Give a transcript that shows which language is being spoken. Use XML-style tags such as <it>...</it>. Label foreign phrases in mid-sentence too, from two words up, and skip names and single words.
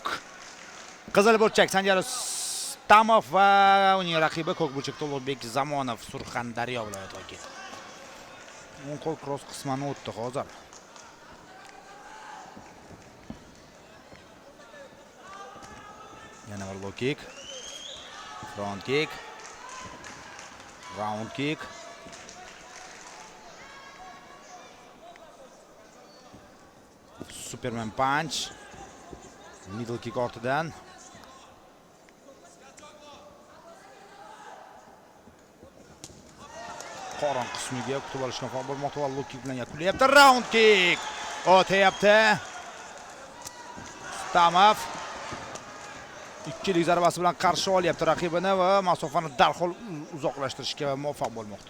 <uz>Qizil burchak Sanjar Istamov va uning raqibi ko'k burchakda Ulug'bek Zamonov Surxondaryo viloyati vakili. O'ng qo'l cross qismini o'tdi hozir. Yana bir</uz> <en>low kick. Front kick. Round kick. Superman punch. Middle kick ortidan.</en> <uz>Qorin qismiga kutib olishga muvaffaq bo'lmoqda va</uz> <en>low kick</en> <uz>bilan yakunlayapti.</uz> <en>Round kick. O'tayapti.</en> <uz>Istamov ikkilik zarbasi bilan qarshi olyapti raqibini va masofani darhol uzoqlashtirishga muvaffaq bo'lmoqda.</uz>